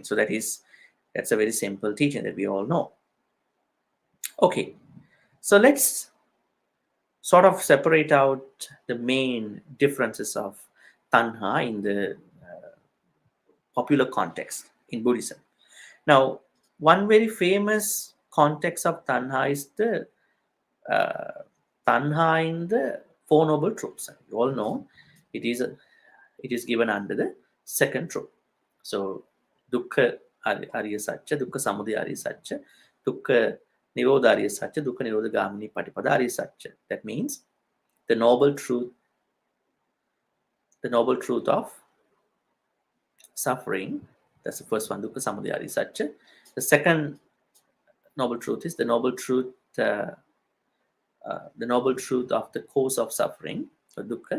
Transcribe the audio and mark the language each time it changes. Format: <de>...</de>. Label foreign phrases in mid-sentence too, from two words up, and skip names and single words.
<en>So that's a very simple teaching that we all know. Okay, so let's sort of separate out the main differences of Tanha in the popular context in Buddhism. Now, one very famous context of Tanha is the uh, Tanha in the Four Noble Truths. You all know it is it is given under the second truth. So,</en> <pi>Dukkha Arya Satcha, Dukkha Samudaya Arya Satcha, Dukkha Nirodha Arya Satcha, Dukkha Nirodha Gamini Patipada Arya Satcha.</pi> <en>That means the noble truth, of suffering. That's the first one,</en> <pi>Dukkha Samudaya Arya Satcha.</pi> <en>The second noble truth is the noble truth of the cause of suffering, or dukkha.</en>